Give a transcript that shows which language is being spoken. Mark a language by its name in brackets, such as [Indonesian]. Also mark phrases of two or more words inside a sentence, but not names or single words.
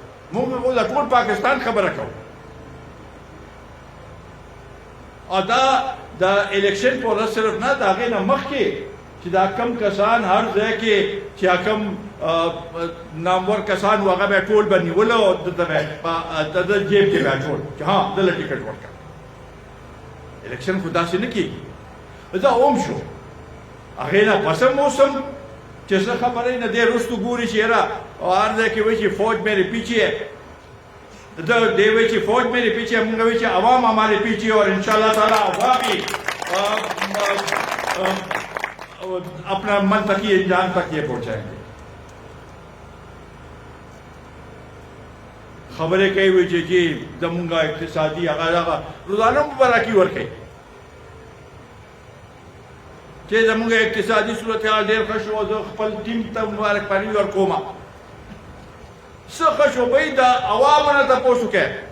[Pashto] موږ خو د ټول پاکستان خبره کوو. او دا د الیکشن په ورځ صرف نه، د هغې نه مخکې چې دا کم کسان هر ځای کې چې کم نامور کسان و هغه به ټول به نیوله او دته به د ده جیب کې به اچول چې ها دله ټکټ ورکړه. الیکشن خو داسې نه کېږي. دا اوم شو. هغې نه پس هم اوس هم چې څه خبره نه دی رستو ګوري چې یاره هر ځای کې وایي چې [Urdu] فوج میرے پیچھے ہے، [Pashto] دے وایي چې [Urdu] فوج میرے پیچھے ہے، [Pashto] مونږ وایي چې [Urdu] عوام ہمارے پیچھے اور انشاءاللہ تعالیٰ عوام بھی اپنا منطقی انجام تک یہ پہنچائیں گے. خبریں کہی ہوئی [Pashto] چې جی زمونږ اقتصادي هغه روزانه مبارکي ورکوي چې زمونږ اقتصادي صورتحال ډېر ښه شو، زه خپل ټیم ته مبارکبادي ورکوم. څه ښه شو بهی د عوامو نه تپوس وکړئ.